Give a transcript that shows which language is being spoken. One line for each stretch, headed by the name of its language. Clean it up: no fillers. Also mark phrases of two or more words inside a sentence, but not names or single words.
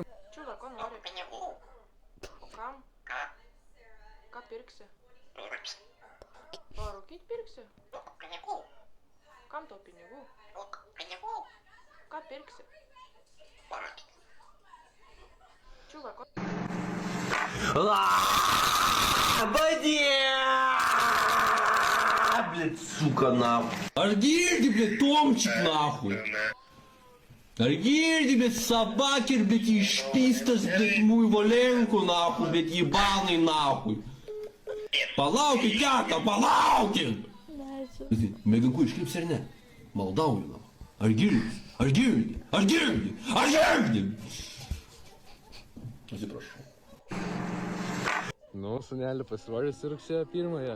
Lithuanian: Čiūda, ko nori? Pinigų. O kam? Ką? Ką pirksi? Rūpsi. Parūkyt pirksi? Pinigų. Kam tau pinigų? Pinigų. Ką pirksi? Parūkit. Čiūda, ko...
Russian: Блядь, сука, нахуй. Аргирди, блядь, Томчик, нахуй. Аргирди, блядь, собакер, блядь, и шпистас, блядь, мой Валенку, нахуй, блядь, ебаный, нахуй.
Lithuanian: Palaukit, teta, palaukit! Mėginku išklips ar ne? Maldauju, nahui. Ar girdi? Ar girdi? Ar girdi? Ar girdi? Atsiprašau. Nu, sunelį pasirodžiusi rugsėjo 1-ąją.